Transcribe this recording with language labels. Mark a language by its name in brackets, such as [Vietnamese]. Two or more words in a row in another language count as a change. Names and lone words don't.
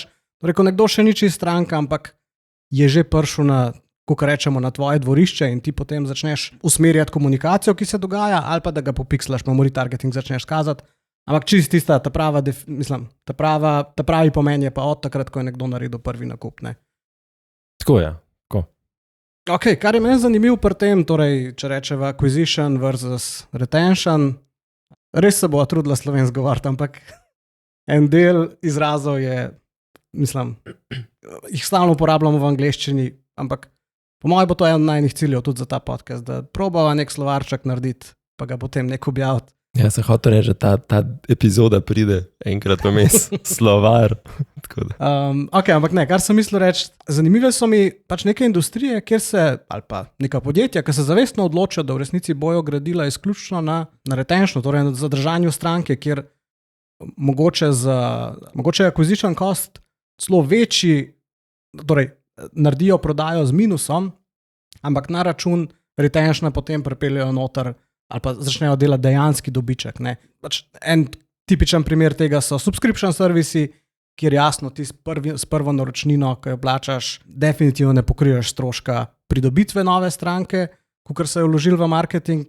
[Slovenian] Torej, ko nekdo še ni čist stranka, ampak je že prišel na, kako rečemo, na tvoje dvorišče in ti potem začneš usmerjati komunikacijo, ki se dogaja, ali pa da ga popikslaš, pa mu retargeting začneš kazati. Ampak čist tista, ta pravi pomen je pa od takrat, ko je nekdo naredil prvi nakup. Ne? Tako je. Ok, kar je meni zanimivo pri tem, torej, če rečemo [English] acquisition versus retention, [Slovenian] res se bo trudila slovensko govoriti, ampak en del izrazov je, jih stalno uporabljamo v angleščini, ampak po mojem bo to eden najnih ciljev tudi za ta podcast, da probava nek slovarček narediti, pa ga potem nek objaviti. Ja, se hotel reči, da ta epizoda pride enkrat vmes, slovar. Ok, ampak ne, kar sem mislil reči, zanimive so mi pač neke industrije, kjer se, ali pa neka podjetja, ki se zavestno odločijo, da v resnici bojo gradila izključno na retention, torej na zadržanju stranke, kjer mogoče je [English] acquisition cost [Slovenian] celo večji, torej naredijo prodajo z minusom, ampak na račun retentiona potem pripeljejo noter ali pa začnejo delati dejanski dobiček. Pač en tipičen primer tega so subscription servisi, kjer jasno ti s prvo naročnino, ko jo plačaš, definitivno ne pokriješ stroška pridobitve nove stranke, kakor se je vložil v marketing.